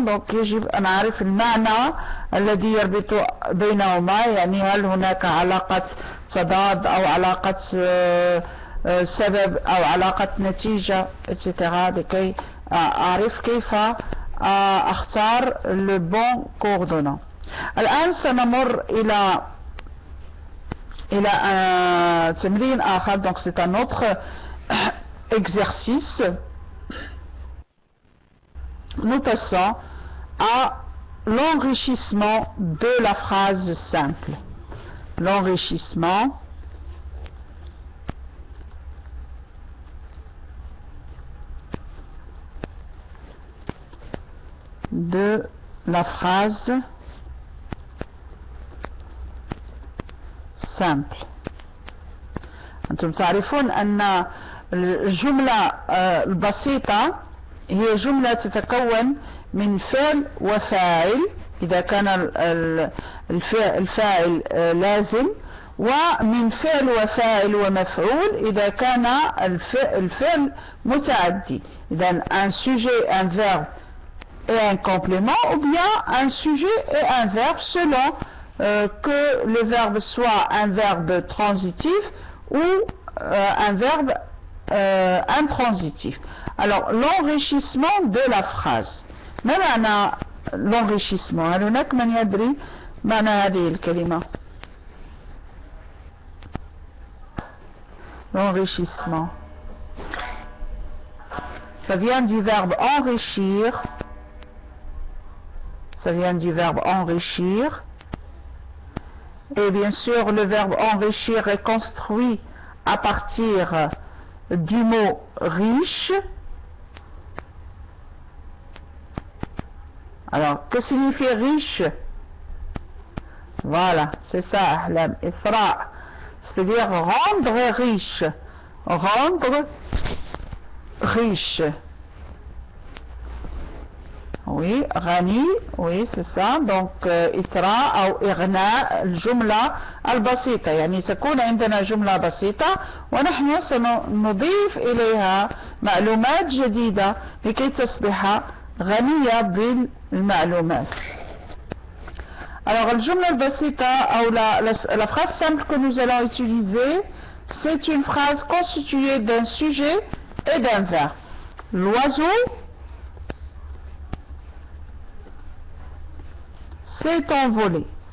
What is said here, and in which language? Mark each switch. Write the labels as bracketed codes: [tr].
[ar] donc يجب أن أعرف المعنى الذي يربط بينهما، يعني هل هناك علاقة تضاد أو علاقة سبب أو علاقة نتيجة etc. لكي أعرف كيف أختار [fr] le bon coordonnant. [ar] الآن سنمر إلى un تمرين آخر. [fr] donc c'est un autre exercice. Nous passons à l'enrichissement de la phrase simple. L'enrichissement de la phrase simple. [ar] أنتم تعرفون أن الجملة البسيطة هي جملة تتكون من فعل وفاعل إذا كان الفاعل لازم، ومن فعل وفاعل ومفعول إذا كان الفعل متعدي. إذا [fr] un sujet, un verbe et un complément, ou bien un sujet et un verbe selon que le verbe soit un verbe transitif ou un verbe intransitif. Alors l'enrichissement de la phrase. [ar] ما معنى l'enrichissement؟ هل هناك من يدري معنى هذه الكلمة؟ L'enrichissement. [fr] Ça vient du verbe enrichir. Ça vient du verbe enrichir. Et bien sûr, le verbe enrichir est construit à partir du mot riche. Alors, que signifie riche? Voilà, c'est ça, Ahlam, Ifra. C'est-à-dire rendre riche. Rendre riche. Oui, غني, oui c'est ça. [ar] donc إطراء أو إغناء الجملة البسيطة، يعني تكون عندنا جملة بسيطة ونحن سنضيف إليها معلومات جديدة لكي تصبح غنية بالمعلومات. [fr] Alors [ar] الجملة البسيطة أو [fr] la phrase simple que nous allons utiliser, c'est une phrase constituée d'un sujet et d'un verbe. L'oiseau s'est envolé.